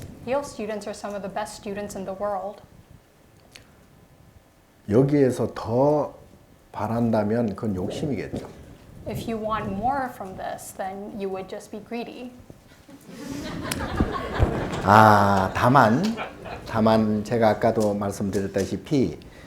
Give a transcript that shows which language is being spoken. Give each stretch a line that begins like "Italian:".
English: Yale students are some of the best students in the world.
Korean: 여기에서 더 바란다면 그건 욕심이겠죠.
English: If you want more from this, then you would just be greedy.
Korean: 다만 제가 아까도 말씀드렸다시피